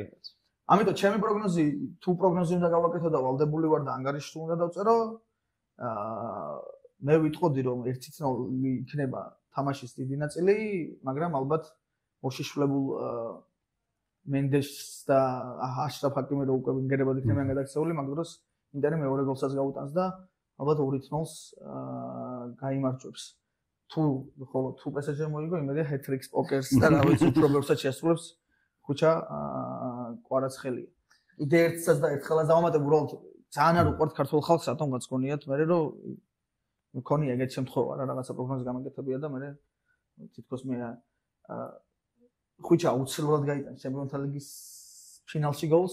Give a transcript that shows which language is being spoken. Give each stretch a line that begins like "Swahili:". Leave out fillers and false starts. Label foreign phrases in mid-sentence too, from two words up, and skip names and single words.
Georgian: ამიტომ ჩემი პროგნოზი, თუ პროგნოზი უნდა გავაკეთო და ვალდებული ვარ და ანგარიში თუ უნდა დავწერო, მე ვიტყოდი რომ 1-0 იქნება თამაშის დიდი ნაწილი, მაგრამ ალბათ მოშიშვლებულ მენდეშს და აშრაფ ჰაკიმი რო უკვე ვინგერებად იქნებიან გადაქცეული, მაგ დროს ინტერი მეორე გოლსაც გაუტანს და ალბათ 2-0-ს გაიმარჯვებს. თუ PSG მოიგო, იმედია
English: hat-tricks poker-
Georgian: ს და რა ვიცი, უფრო ბევრსაც შეასრულებს ხუჩა კვარაცხელია. კიდე ერთსაც და ერთხელაც დავამატებ, უბრალოდ ძალიან არ უყვართ ქართულ ხალხს, რატომღაც გქონიათ, მე რომ მქონია ეგეთ შემთხვევა რა, რაღაცა პროგნოზი გამეკეთებია და მე თითქოს მე ხუჩა აუცილებლად გაიტანს ჩემპიონთა ლიგის ფინალში გოლს.